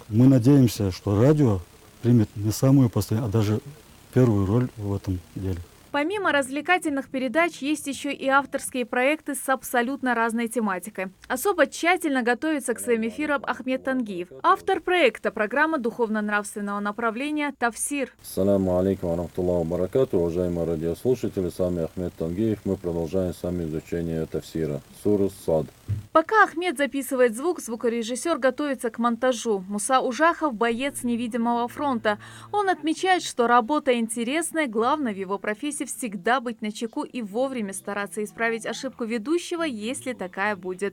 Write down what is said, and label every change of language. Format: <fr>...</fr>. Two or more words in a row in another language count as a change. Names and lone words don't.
<ru>Мы надеемся, что радио примет не самую последнюю, а даже первую роль в этом деле. Помимо развлекательных передач, есть еще и авторские проекты с абсолютно разной тематикой. Особо тщательно готовится к своим эфирам Ахмед Тангиев. Автор проекта – программа духовно-нравственного направления «Тафсир».</ru> <ar>السلام عليكم وبركاته,</ar> <ru>уважаемые радиослушатели, с вами Ахмед Тангиев. Мы продолжаем с вами изучение «Тафсира», суры Сад. Пока Ахмед записывает звук, звукорежиссер готовится к монтажу. Муса Ужахов – боец невидимого фронта. Он отмечает, что работа интересная, главное в его профессии всегда быть начеку и вовремя стараться исправить ошибку ведущего, если такая будет.</ru>